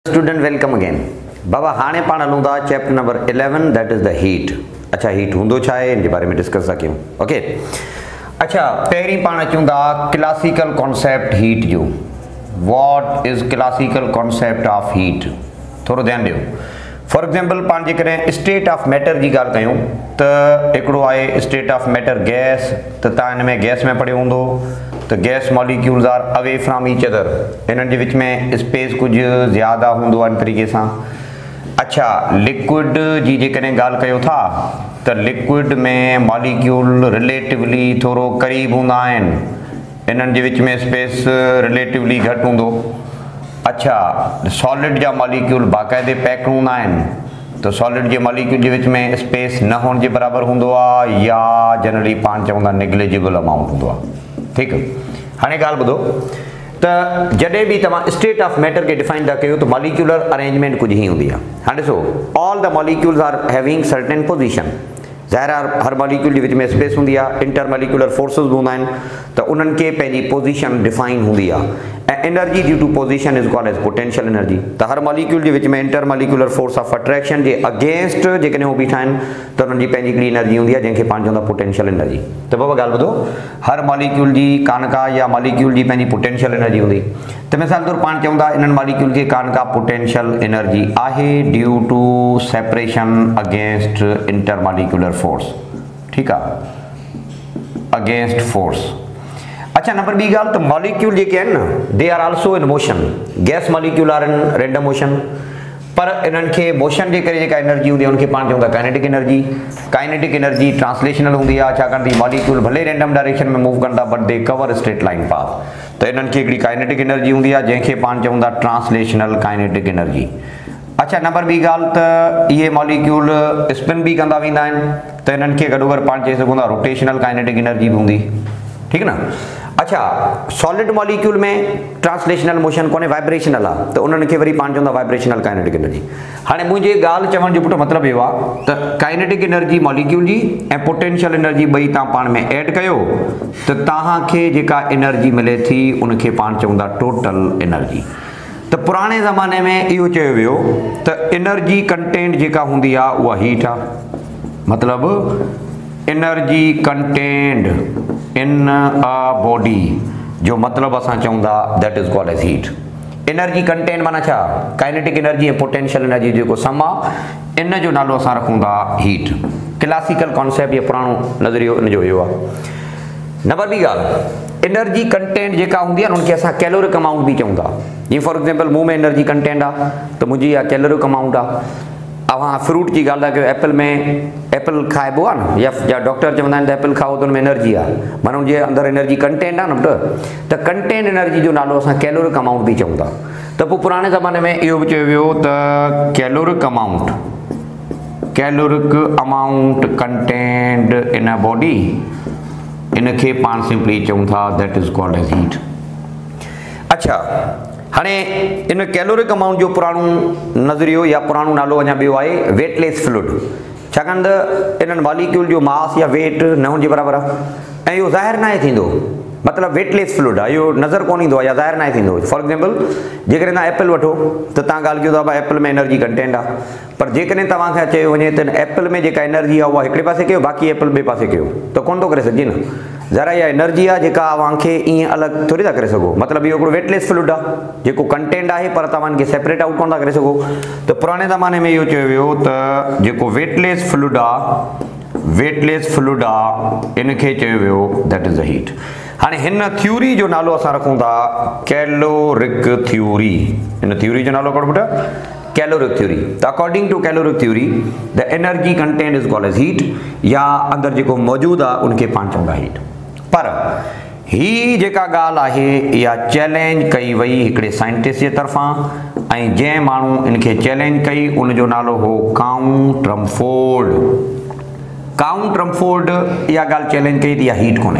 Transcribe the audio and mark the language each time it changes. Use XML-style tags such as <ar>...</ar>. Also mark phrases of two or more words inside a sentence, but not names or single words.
<en>student welcome again.</en> <sd>बाबा हाणे पाण हलूं था</sd> <en>chapter number</en> <sd>11</sd> <en>that is the heat.</en> <sd>अच्छा हीट हूंदो छा आहे इन जे बारे में डिस्कस था कयूं। ओके अच्छा पहिरीं पाण अचूं था</sd> <en>classical concept heat</en> <sd>जो।</sd> <en>what is classical concept of heat,</en> <sd>थोड़ो ध्यान ॾियो।</sd> <en>for example</en> <sd>पाण जेकॾहिं</sd> <en>state of matter</en> <sd>जी ॻाल्हि कयूं त हिकिड़ो आहे</sd> <en>state of matter gas,</en> <sd>त तव्हां हिन में गैस में पढ़ियो हूंदो तो</sd> <en>gas molecules are away from each other,</en> <sd>इन्हनि जे विच में स्पेस कुछ ज़्यादा हूंदो आहे इन तरीक़े सां। अच्छा लिक्विड जी जेकॾहिं ॻाल्हि कयो था त लिक्विड में</sd> <en>molecule relatively</en> <sd>थोरो क़रीब हूंदा आहिनि, इन्हनि जे विच में</sd> <en>space relatively</en> <sd>घटि हूंदो। अच्छा सॉलिड जा मॉलिक्यूल बाक़ाइदे पैक हूंदा आहिनि, तो सॉलिड जे मॉलिक्यूल जे विच में स्पेस न हुअण जे बराबरि हूंदो आहे या जनरली पाण चवंदा</sd> <en>negligible amount</en> <sd>हूंदो आहे। ठीकु हाणे ॻाल्हि ॿुधो त जॾहिं बि तव्हां</sd> <en>state of matter</en> <sd>खे डिफाइन था कयो तो</sd> <en>molecular arrangement</en> <sd>कुछ ही हूंदी आहे। हाणे ॾिसो</sd> <en>all the molecules are having certain position,</en> <sd>ज़ाहिर आहे हर मॉलिक्यूल जे विच में स्पेस हूंदी आहे,</sd> <en>inter molecular forces</en> <sd>बि हूंदा आहिनि, त उन्हनि खे पंहिंजी</sd> <en>position define</en> <sd>हूंदी आहे।</sd> <en>ऐं energy due to position is called as potential energy.</en> <sd>त हर मॉलिक्यूल जे विच में</sd> <en>inter molecular force of attraction</en> <sd>जे अगेंस्ट जेकॾहिं उहो बीठा आहिनि त उन्हनि जी पंहिंजी हिकिड़ी एनर्जी हूंदी आहे जंहिंखे पाण चवंदा</sd> <en>potential energy.</en> <sd>त बाबा ॻाल्हि ॿुधो, हर मॉलिक्यूल जी कानका या मॉलिक्यूल जी पंहिंजी</sd> <en>potential energy</en> <sd>हूंदी। त मिसाल तौर पाण चवंदा इन्हनि मॉलिक्यूल खे कानका</sd> <en>potential energy</en> <sd>आहे</sd> <en>due to separation against inter molecular force.</en> <sd>ठीकु आहे,</sd> <en>against force.</en> <sd>अच्छा नंबर ॿी ॻाल्हि त मॉलिक्यूल जेके आहिनि न</sd> <en>they are also in motion. gas molecule are in random motion,</en> <sd>पर इन्हनि खे मोशन जे करे जेका एनर्जी हूंदी आहे उनखे पाण चवंदा</sd> <en>kinetic energy. kinetic energy translational</en> <sd>हूंदी आहे, छाकाणि त मॉलिक्यूल भले</sd> <en>random direction</en> <sd>में मूव कंदा</sd> <en>but they cover straight line path.</en> <sd>त इन्हनि खे हिकिड़ी काइनेटिक एनर्जी हूंदी आहे जंहिंखे पाण चवंदा</sd> <en>translational kinetic energy.</en> <sd>अच्छा नंबर ॿी ॻाल्हि त इहे</sd> <en>molecule spin</en> <sd>बि कंदा वेंदा आहिनि, त इन्हनि खे गॾो गॾु पाण चई सघूं था</sd> <en>rotational kinetic energy</en> <sd>बि हूंदी। ठीकु न। अच्छा</sd> <en>solid molecule</en> <sd>में</sd> <en>translational motion</en> <sd>कोन्हे, वाइब्रेशनल आहे, त उन्हनि खे वरी पाण चवंदा</sd> <en>vibrational kinetic energy.</en> <sd>हाणे मुंहिंजी ॻाल्हि चवण जो पुटु मतिलबु इहो आहे त</sd> <en>kinetic energy molecule</en> <sd>जी ऐं</sd> <en>potential energy</en> <sd>ॿई तव्हां पाण में ऐड कयो त तव्हांखे जेका एनर्जी मिले थी उनखे पाण चवंदा</sd> <en>total energy.</en> <sd>त पुराणे ज़माने में इहो चयो वियो त</sd> <en>energy content</en> <sd>जेका हूंदी आहे उहा हीट आहे, मतिलबु</sd> <en>energy content in a body</en> <sd>जो मतिलबु असां चवंदा</sd> <en>that is called as heat. energy content</en> <sd>माना छा,</sd> <en>kinetic energy</en> <sd>ऐं</sd> <en>potential energy</en> <sd>जेको सम आहे इन जो नालो असां रखूं था हीट।</sd> <en>classical concept</en> <sd>या पुराणो नज़रियो इन जो इहो आहे। नंबर ॿी ॻाल्हि</sd> <en>energy content</en> <sd>जेका हूंदी आहे न उनखे असां</sd> <en>caloric amount</en> <sd>बि चऊं था। जीअं</sd> <en>for example</en> <sd>मूं में</sd> <en>energy content</en> <sd>आहे त मुंहिंजी इहा</sd> <en>caloric amount</en> <sd>आहे। अवां फ्रूट जी ॻाल्हि था कयो, एप्पल में एप्पल खाइबो आहे न या डॉक्टर चवंदा आहिनि त एप्पल खाओ त हुन में एनर्जी आहे, माना हुनजे अंदरि</sd> <en>energy content</en> <sd>आहे न पुटु। त</sd> <en>content energy</en> <sd>जो नालो असां</sd> <en>caloric amount</en> <sd>बि चऊं था। त पोइ पुराणे ज़माने में इहो बि चयो वियो त</sd> <en>caloric amount content in a body,</en> <sd>इनखे पाण सिंपली चऊं था</sd> <en>that is called as heat.</en> <sd>अच्छा हाणे इन</sd> <en>caloric amount</en> <sd>जो पुराणो नज़रियो या पुराणो नालो अञा ॿियो आहे</sd> <en>weightless fluid,</en> <sd>छाकाणि त इन्हनि मॉलिक्यूल जो मास या वेट न हुन जे बराबरि आहे ऐं इहो ज़ाहिर नाहे थींदो, मतिलबु</sd> <en>weightless fluid</en> <sd>आहे, इहो नज़र कोन ईंदो आहे या ज़ाहिर नाहे थींदो।</sd> <en>for example</en> <sd>जेकॾहिं तव्हां एप्पल वठो त तव्हां ॻाल्हि कयो था भाई एप्पल में</sd> <en>energy content</en> <sd>आहे, पर जेकॾहिं तव्हांखे चयो वञे त एप्पल में जेका एनर्जी आहे उहा हिकिड़े पासे कयो, बाक़ी एप्पल ॿिए पासे कयो त कोन थो करे सघिजे न। ज़रा इहा एनर्जी आहे जेका तव्हांखे ईअं अलॻि थोरी था करे सघो, मतिलबु इहो हिकिड़ो</sd> <en>weightless fluid</en> <sd>आहे जेको कंटेंट आहे पर तव्हां इनखे</sd> <en>separate out</en> <sd>कोन था करे सघो। त पुराणे ज़माने में इहो चयो वियो त जेको</sd> <en>weightless fluid</en> <sd>आहे इनखे चयो वियो</sd> <en>that is the heat.</en> <sd>हाणे हिन थ्योरी जो नालो असां रखूं था</sd> <en>caloric theory.</en> <sd>इन थ्योरी जो नालो कहिड़ो पुटु,</sd> <en>caloric theory. त according to caloric theory the energy content is called as heat,</en> <sd>या अंदरि जेको मौजूदु आहे उनखे पाण चवंदा हीट। पर ही जेका ॻाल्हि आहे इहा चैलेंज कई वई हिकिड़े साइंटिस्ट जे तरफ़ां ऐं जंहिं माण्हू इनखे चैलेंज कई उनजो नालो हो काउंट रमफोर्ड। काउंट रमफोर्ड इहा ॻाल्हि चैलेंज कई त इहा हीट कोन्हे।</sd>